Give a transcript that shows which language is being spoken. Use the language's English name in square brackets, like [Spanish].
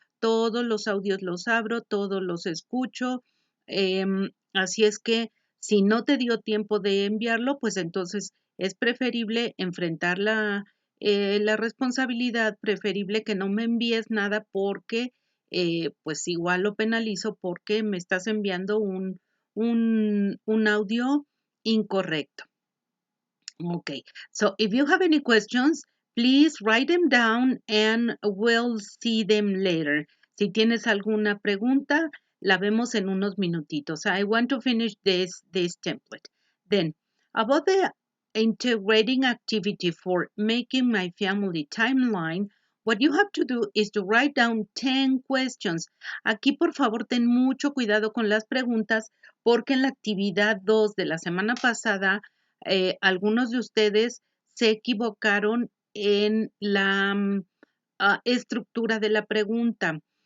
[Spanish] Todos los audios los abro, todos los escucho, así es que si no te dio tiempo de enviarlo, pues entonces es preferible enfrentar la responsabilidad, preferible que no me envíes nada porque pues igual lo penalizo porque me estás enviando un audio incorrecto. [English] Okay, so if you have any questions, please write them down and we'll see them later. [Spanish] Si tienes alguna pregunta, la vemos en unos minutitos. [English] I want to finish this template. Then, about the integrating activity for making my family timeline, what you have to do is to write down 10 questions. [Spanish] Aquí, por favor, ten mucho cuidado con las preguntas porque en la actividad 2 de la semana pasada, algunos de ustedes se equivocaron en la estructura de la pregunta.